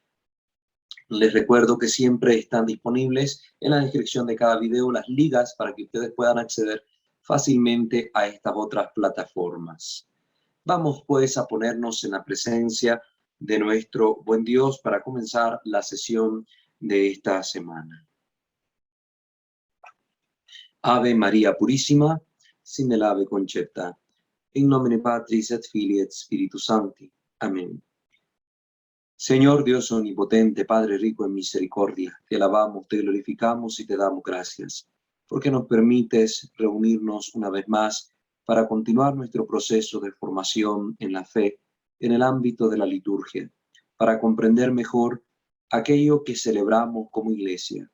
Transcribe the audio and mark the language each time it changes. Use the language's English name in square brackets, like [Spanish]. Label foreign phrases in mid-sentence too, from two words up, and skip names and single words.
[Spanish] Les recuerdo que siempre están disponibles en la descripción de cada video las ligas para que ustedes puedan acceder fácilmente a estas otras plataformas. Vamos pues a ponernos en la presencia de nuestro buen Dios para comenzar la sesión de esta semana. Ave María Purísima, sin el ave concepta, [Latin] in nomine Patris et Filii et Spiritus Sancti. [Spanish] Amén. Señor Dios omnipotente, Padre rico en misericordia, te alabamos, te glorificamos y te damos gracias, porque nos permites reunirnos una vez más para continuar nuestro proceso de formación en la fe en el ámbito de la liturgia, para comprender mejor aquello que celebramos como iglesia.